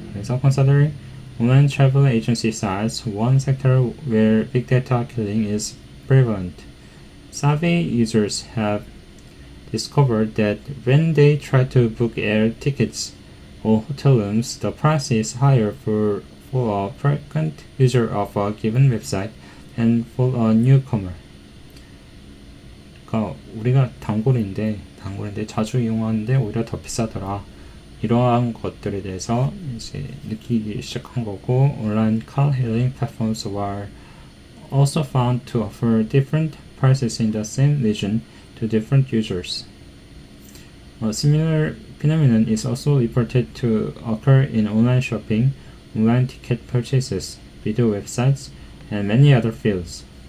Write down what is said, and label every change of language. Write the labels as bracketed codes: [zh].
[ko] 그래서 [en] considering when travel agency sites one sector where big data killing is prevalent, savvy users have discovered that when they try to book air tickets or hotel rooms, the price is higher for a frequent user of a given website and for a newcomer. [ko] 그러니까 우리가 단골인데 자주 이용하는데 오히려 더 비싸더라. 이러한 것들에 대해서 이제 느끼기 시작한 거고, [en] 온라인 car hailing platforms were also found to offer different prices in the same region to different users. A similar phenomenon is also reported to occur in online shopping, online ticket purchases, video websites, and many other fields.